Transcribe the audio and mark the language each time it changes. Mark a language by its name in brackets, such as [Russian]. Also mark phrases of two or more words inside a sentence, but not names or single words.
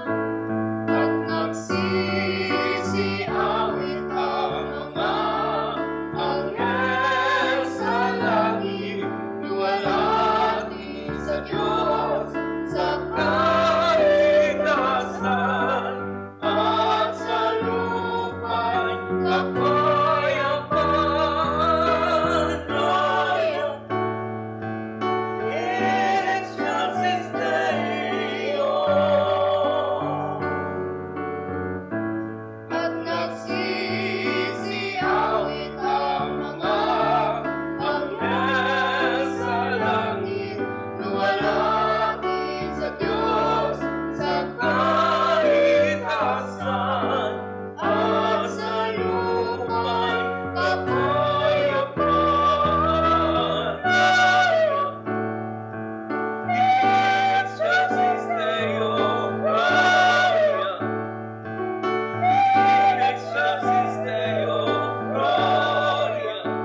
[Filipino] At nagsisiawit ang mga anghel sa langit, luwalhati sa Diyos sa kaligtasan, at sa lupa'y kapayapaan. [Latin] Gloria in excelsis Deo. [Filipino] At nagsisiawit ang mga anghel sa langit, luwalhati sa Diyos sa kaligtasan, at sa lupa'y kapayapaan. [Latin] Excelsis Deo, Gloria. In excelsis Deo, Gloria.